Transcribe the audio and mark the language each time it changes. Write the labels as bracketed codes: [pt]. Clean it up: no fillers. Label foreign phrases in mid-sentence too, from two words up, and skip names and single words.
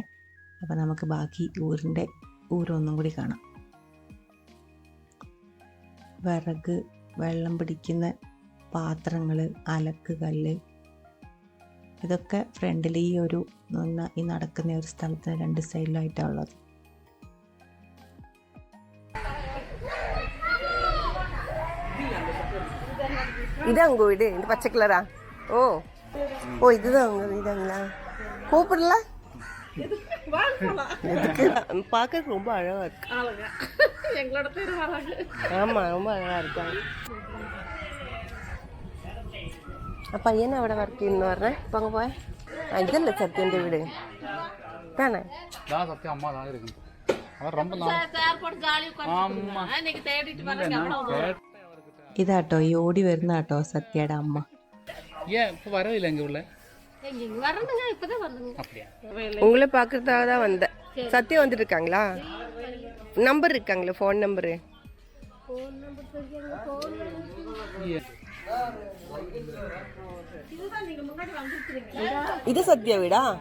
[ml] അപ്പോൾ നമുക്ക് ബാക്കി ഊരൊന്നും കൂടി കാണാം. വിറക്, വെള്ളം പിടിക്കുന്ന പാത്രങ്ങൾ, അലക്ക് കല്ല്, ഇതൊക്കെ ഫ്രണ്ടിൽ ഈ നടക്കുന്ന ഒരു സ്ഥലത്തിന് 2 സൈഡിലായിട്ടാണ് ഉള്ളത്. [ta] இதான் உங்க வீடு? இந்த பச்சை கலரா? ஓ இதுதான் இதாங்களா? கூப்பிடல? பார்க்க ரொம்ப அழகா இருக்கு. எங்களோட பேரு வராங்க. ஆமா, ரொம்ப அழகா இருக்காங்க. [ml] പയ്യനെ അവിടെ വർക്ക് ചെയ്യുന്നു പറഞ്ഞേ. ഇപ്പൊ അങ്ങ് പോയ ഇതല്ലേ സത്യന്റെ വീട്? [ta] தானே? சத்தியம் அம்மா தான் இருக்கு. அவர் ரொம்ப [ml] ഇതാട്ടോ ഈ ഓടി വരുന്ന കേട്ടോ സത്യയുടെ അമ്മ. [ta] ஏன் இப்போ வரவே இல்லை எங்கள் உள்ள? உங்களை பார்க்கறதுக்காக தான் வந்தேன். சத்யா வந்துட்டு இருக்காங்களா? நம்பர் இருக்காங்களா? [en] phone number? [ta] இது சத்யா வீடா?